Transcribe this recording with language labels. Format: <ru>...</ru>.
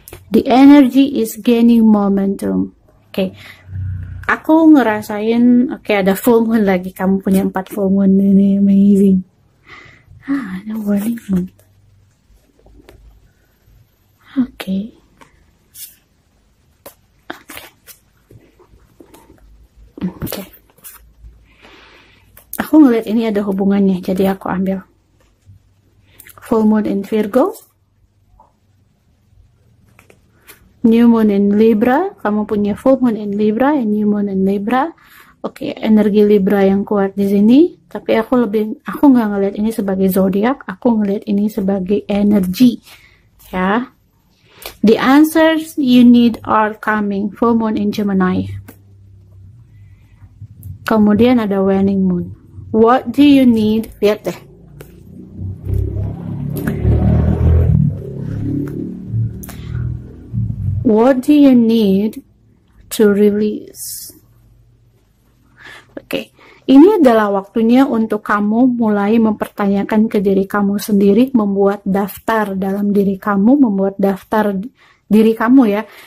<en>The energy is gaining momentum.</en> <id>Okay, aku ngerasain, ada Full Moon lagi. Kamu punya 4 Full Moon, ini amazing. Ada Waning Moon. Oke. Aku ngeliat ini ada hubungannya, jadi aku ambil Full Moon in Virgo, New Moon in Libra. Kamu punya Full Moon in Libra and New Moon in Libra. Energi Libra yang kuat di sini. Tapi aku nggak ngeliat ini sebagai zodiak, aku ngeliat ini sebagai energi, ya.</id> <en>The answers you need are coming. Full Moon in Gemini.</en> <id>Kemudian ada Waning Moon.</id> <en>What do you need?</en> <id>Lihat deh.</id> <en>What do you need to release?</en> <id>Ini adalah waktunya untuk kamu mulai mempertanyakan ke diri kamu sendiri, membuat daftar dalam diri kamu, membuat daftar diri kamu, ya.</id>